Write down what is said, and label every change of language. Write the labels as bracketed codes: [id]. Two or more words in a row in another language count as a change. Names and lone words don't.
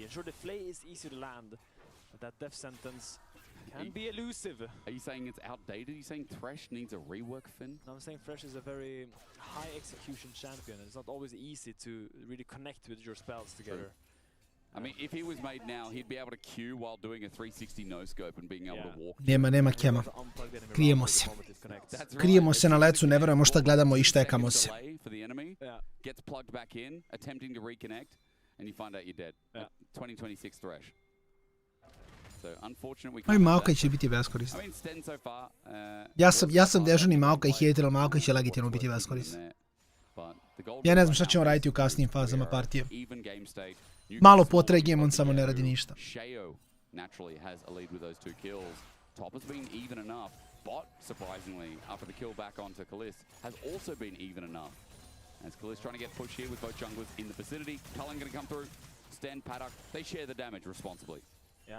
[en] And sure, the flay is easy to land, but that death sentence can be elusive. Are you saying it's outdated? Are you saying Thresh needs a rework, Finn? No, I'm saying Thresh is a very high execution champion. It's not always easy to really connect with your spells together. I mean, if he was made now, he'd be able to Q while doing a 360 no-scope and being able to walk. [sr] Nema kema. Krijemo se. Krijemo se na lecu, ne verujemo šta gledamo i štekamo se. [en] Gets plugged back in, attempting to reconnect, and you find out you're dead. 2026 Thresh. So unfortunate we can't. [sr] Maokai će biti beskoristan. Ja sam dežurni Maokai hater, ali Maokai će legitimno biti beskoristan. Ja ne znam šta ćemo raditi u kasnijim fazama partije. Malo potregujem, on samo ne radi ništa. [en] Sheo naturally has a lead with those two kills. Top has been even enough. Bot, surprisingly, after the kill back onto Kalist, has also been even enough. As Kalist trying to get pushed here with both junglers in the vicinity. Cullen going to come through. Sten, Paddock, they share the damage responsibly. Yeah.